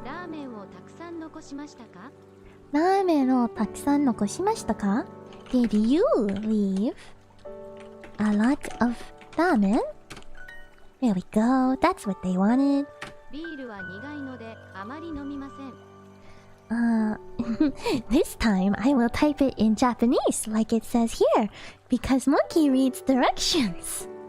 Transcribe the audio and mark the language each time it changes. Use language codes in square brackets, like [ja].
[ja] ラーメンをたくさん残しましたか？ラーメンをたくさん残しましたか？ [en] Did you leave a lot of ramen? There we go. That's what they wanted. [ja] ビールは苦いのであまり飲みません。 [en] This time I will type it in Japanese like it says here because Monkey reads directions.